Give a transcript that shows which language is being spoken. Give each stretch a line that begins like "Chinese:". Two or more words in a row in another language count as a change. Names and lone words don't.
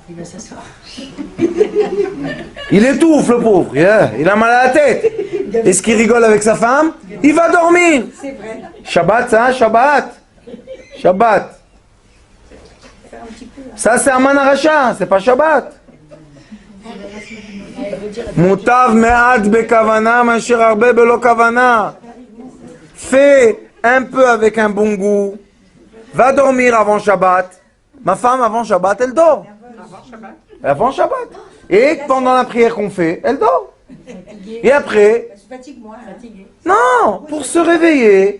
French: Il va s'asseoir. il étouffe le pauvre, il a mal à la tête. Est-ce qu'il rigole avec sa femme? Il va dormir. C'est vrai. Shabbat, ça, Shabbat. Shabbat. Faire un petit peu. Ça, c'est Aman Aracha, c'est pas Shabbat.
Hebrew: מוטב מעט בכוונה, מאשר הרבה בלא כוונה.
French: Fais un peu avec un bon goût. Va dormir avant Shabbat. Ma femme, avant Shabbat, elle dort. Avant Shabbat. Et pendant la prière qu'on fait, elle dort. Et après, Je fatigue moi. Fatigué. non, pour se réveiller,